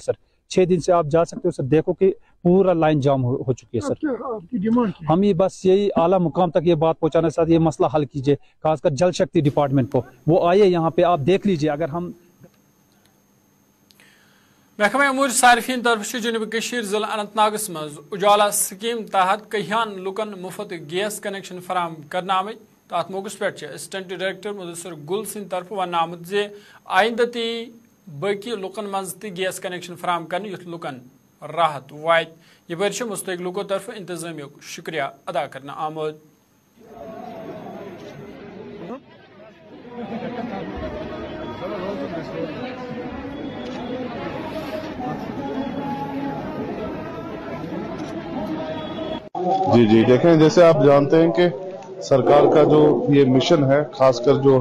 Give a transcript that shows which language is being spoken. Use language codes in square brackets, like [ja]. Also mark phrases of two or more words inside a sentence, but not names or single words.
[hi] सर 6 दिन से आप जा सकते हो सर, देखो कि पूरा लाइन जाम हो चुकी है। सर हम ये बस यही आला मुकाम तक ये बात पहुंचाना चाहते, ये मसला हल कीजिए, खासकर जल शक्ति डिपार्टमेंट को। वो आइए यहाँ पे, आप देख लीजिए। अगर हम [ks] महकमा अमूर सारिफीन तरफ से जुनूबी कशीर जिला अनंतनागस मज उजाला स्कीम तहत कहियान लुकन मुफ्त गैस कनेक्शन फराम करना आमत। तथ मौके पे असिस्टेंट डायरेक्टर मुदस्सिर गुल सिंह तरफ वन आमुत जे आइंद ती बाकी लुकन मज त गैस कनेक्शन फराम कर युथ लुकन राहत वात। यह मुस्तक लुको तरफ इंतजामिया शुक्रिया अदा करना आमुद। [hi] जी देखें, जैसे आप जानते हैं कि सरकार का जो ये मिशन है, खासकर जो